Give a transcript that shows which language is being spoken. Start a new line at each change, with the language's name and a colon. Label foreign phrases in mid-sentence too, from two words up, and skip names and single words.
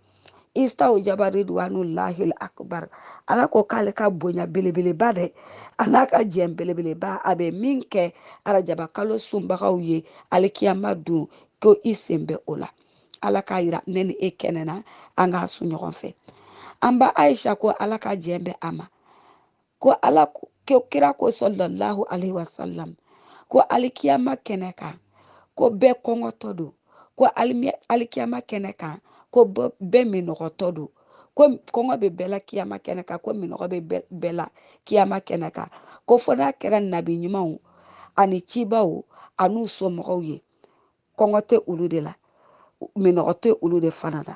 Arabic: استوجب رضوان الله الأكبر.
Bambara: Ala ko k'ale ka bonya belebeleba dɛ, a n'a ka jɛn belebeleba, a bɛ min kɛ arajaba kalo sunbagaw ye alikiyama don, ko i sen bɛ o la. Ala k'a yira ne ni e kɛnɛ na, an k'a sun ɲɔgɔn fɛ. An ba Ayisa ko Ala ka jɛn bɛ a ma. Ko kira ko
Arabic: صلى الله عليه وسلم,
Bambara: ko alikiyama kɛnɛ kan, ko bɛɛ kɔngɔtɔ don. Ko alikiyama kɛnɛ kan, ko bɛɛ minɔgɔtɔ don. Ko kɔngɔ bɛ bɛɛ la kiyama kɛnɛ kan, ko minɔgɔ bɛ bɛɛ la kiyama kɛnɛ kan. Ko fɔ n'a kɛra nabi ɲumanw ani cibaw an'u somɔgɔw ye, kɔngɔ tɛ olu de la, minɔgɔ tɛ olu de fana la.